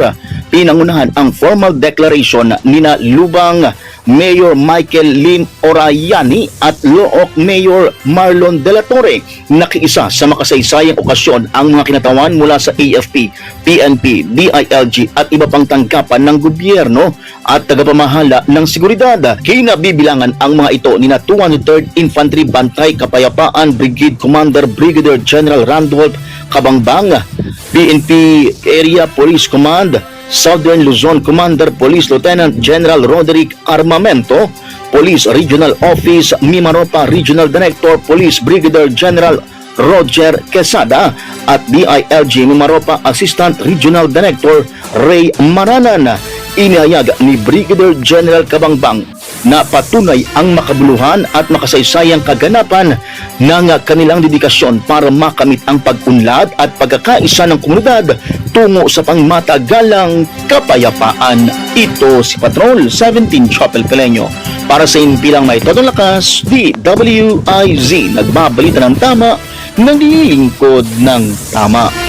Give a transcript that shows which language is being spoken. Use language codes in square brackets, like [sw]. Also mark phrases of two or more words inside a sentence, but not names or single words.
[tl] Pinangunahan ang [en] formal declaration [tl] nina Lubang Mayor Michael Lim Orayani at Look Mayor Marlon De La Torre. Nakiisa sa makasaysayang okasyon ang mga kinatawan mula sa AFP, PNP, DILG at iba pang tanggapan ng gobyerno at tagapamahala ng seguridad. Kinabibilangan ang mga ito nina 203rd Infantry Bantay Kapayapaan Brigade Commander Brigadier General Randolph Kabangbang, PNP Area Police Command, Southern Luzon Commander Police Lieutenant General Roderick Armamento, Police Regional Office Mimaropa Regional Director Police Brigadier General Roger Quesada at DILG Mimaropa Assistant Regional Director Ray Maranan. Inihayag ni Brigadier General Kabangbang na patunay ang makabuluhan at makasaysayang kaganapan ng kanilang dedikasyon para makamit ang pag-unlad at pagkakaisa ng komunidad tungo sa pangmatagalang kapayapaan. Ito si Patrol 17 Chapel Pelenyo. Para sa impilang may todong lakas, DWIZ, nagbabalita ng tama, naglilingkod ng tama.